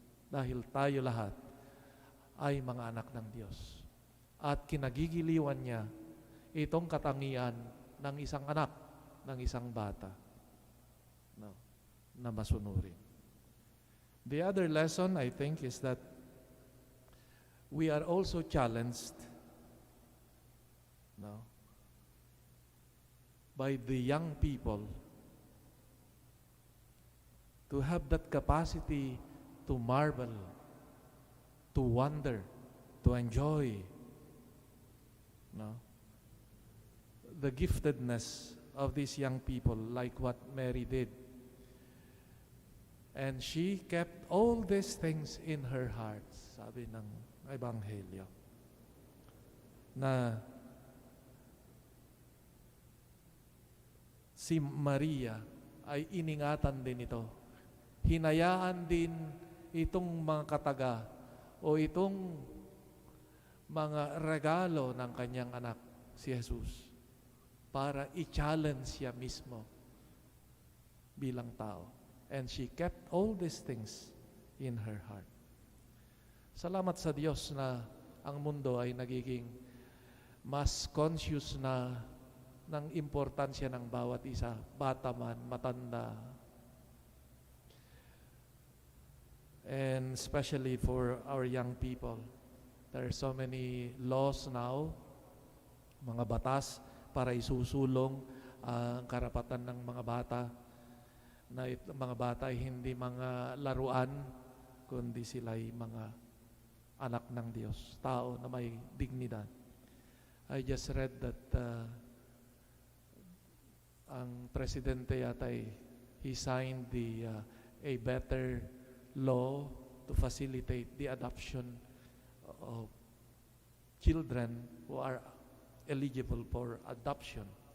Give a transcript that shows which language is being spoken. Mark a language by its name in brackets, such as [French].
[Filipino] Dahil tayo lahat ay mga anak ng Diyos. At kinagigiliwan niya itong katangian ng isang anak, ng isang bata, no, na masunurin. [English] The other lesson, I think, is that we are also challenged, no, by the young people to have that capacity to marvel, to wonder, to enjoy, no, the giftedness of these young people, like what Mary did. And she kept all these things in her heart, [Filipino] sabi ng Ebanghelyo, na si Maria ay iningatan din ito. Hinayaan din itong mga kataga o itong mga regalo ng kanyang anak, si Jesus, para i-challenge siya mismo bilang tao. [English] And she kept all these things in her heart. [Filipino] Salamat sa Diyos na ang mundo ay nagiging mas conscious na ng importansya ng bawat isa, bata man, matanda. [English] And especially for our young people. There are so many laws now, [Filipino] mga batas para isusulong ang karapatan ng mga bata, na mga bata ay hindi mga laruan, kundi sila ay mga anak ng Diyos, tao na may dignidad. [English] I just read that [Filipino] ang presidente yata [English] he signed a better law to facilitate the adoption of children who are eligible for adoption.